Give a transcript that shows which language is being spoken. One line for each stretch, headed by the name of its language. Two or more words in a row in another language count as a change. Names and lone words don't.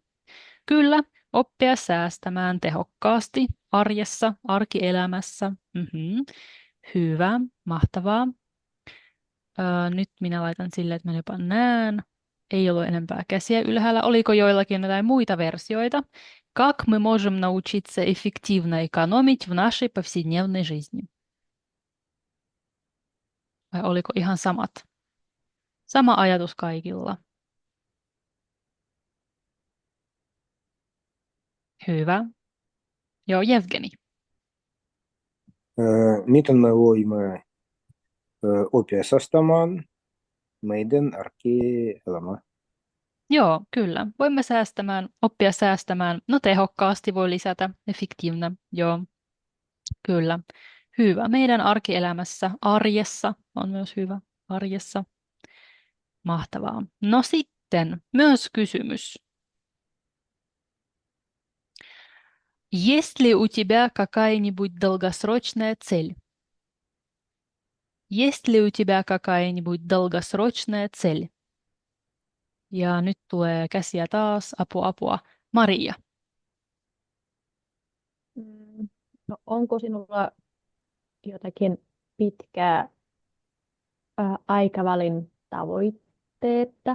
Finnish: Kyllä, oppia säästämään tehokkaasti arjessa, arkielämässä. Hyvä, mahtavaa. Nyt minä laitan sille, että mä jopa näen. Ei ollut enempää käsiä ylhäällä. Oliko joillakin jotain muita versioita?
Russian: Как мы можем научиться эффективно экономить в нашей повседневной жизни?
Finnish: Vai oliko ihan samat? Sama ajatus kaikilla. Hyvä. Joo, Jevgeni. Miten me voimme oppia säästämään meidän arkielämää? Joo, kyllä. Voimme oppia säästämään. No tehokkaasti voi lisätä, effektiivinen. Joo, kyllä. Hyvä. Meidän arkielämässä, arjessa on myös hyvä. Arjessa. Mahtavaa. No sitten myös kysymys.
Russian: Есть ли у тебя какая-нибудь долгосрочная цель? Есть ли у тебя какая-нибудь долгосрочная цель?
Finnish: Ja nyt tulee käsiä taas. Apua. Maria. No, onko sinulla jotakin pitkää aikavälin tavoitteetta?